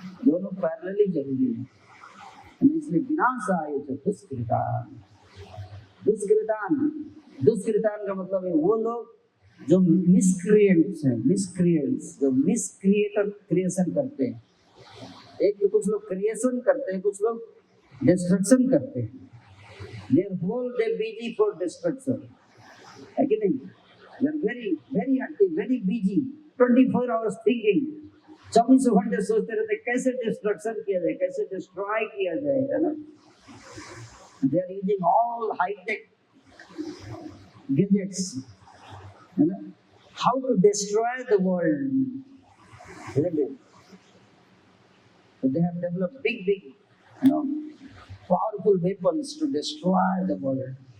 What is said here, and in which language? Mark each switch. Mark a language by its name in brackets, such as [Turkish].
[Hindi] दोनों पैरेलली जरूरी है। इसलिए [Sanskrit] विनाशाय च दुष्कृतां। [Hindi] दुष्कृतां का मतलब है वो लोग जो मिसक्रिएंट्स हैं, जो मिसक्रिएटर क्रिएशन करते हैं। एक तो कुछ लोग क्रिएशन करते हैं, कुछ लोग डिस्ट्रक्शन करते हैं। [English] Their whole day busy for destruction, [Hindi] है कि नहीं? [English] They are very active, very busy, 24 hours thinking, [Hindi] 24 घंटे सोचते रहते कैसे डिस्ट्रक्शन किया जाए, कैसे डिस्ट्रॉय किया जाए, है ना? [English] They are using all high-tech gadgets, [Hindi] है ना? [English] How to destroy the world, isn't it? So they have developed big, you know, powerful weapons to destroy the world.